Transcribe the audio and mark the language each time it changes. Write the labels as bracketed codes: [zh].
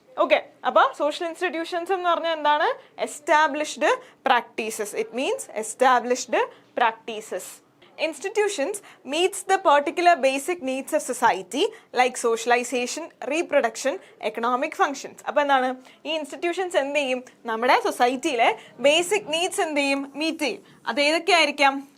[ml] Okay, അപ്പോൾ social institutions എന്ന് പറഞ്ഞാൽ എന്താണ് established practices. [en] It means established practices. Institutions meets the particular basic needs of society like socialization, reproduction, economic functions. [ml] അപ്പോൾ എന്താണ് ഈ institutions എന്ത് ചെയ്യും നമ്മുടെ സൊസൈറ്റിയിലെ ബേസിക് നീഡ്സ് എന്ത് ചെയ്യും മീറ്റ് ചെയ്യും. അത് ഏതൊക്കെ ആയിരിക്കാം?